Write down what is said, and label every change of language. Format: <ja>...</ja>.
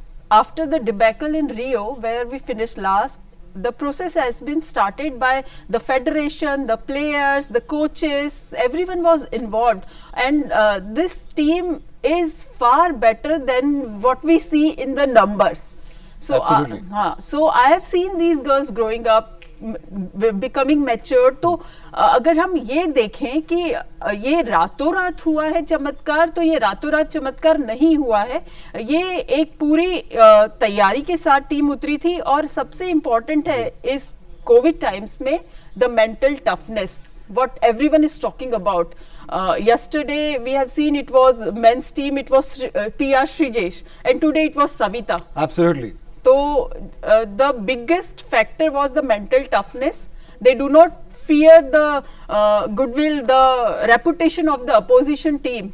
<en>After the debacle in Rio, where we finished last, the process has been started by the federation, the players, the coaches, everyone was involved, and this team is far better than what we see in the numbers. So, so I have seen these girls growing up, becoming mature.</en> <hi>तो अगर हम ये देखें कि ये रातों रात हुआ है चमत्कार, तो ये रातों रात चमत्कार नहीं हुआ है। ये एक पूरी तैयारी के साथ टीम उतरी थी और सबसे इम्पोर्टेंट है इस कोविड टाइम्स में the mental toughness, what everyone is talking about.</hi> <en>Yesterday we have seen it was men's team, it was PR Srijesh, and today it was Savita. Absolutely. So the biggest factor was the mental toughness. They do not fear the goodwill, the reputation of the opposition team.</en>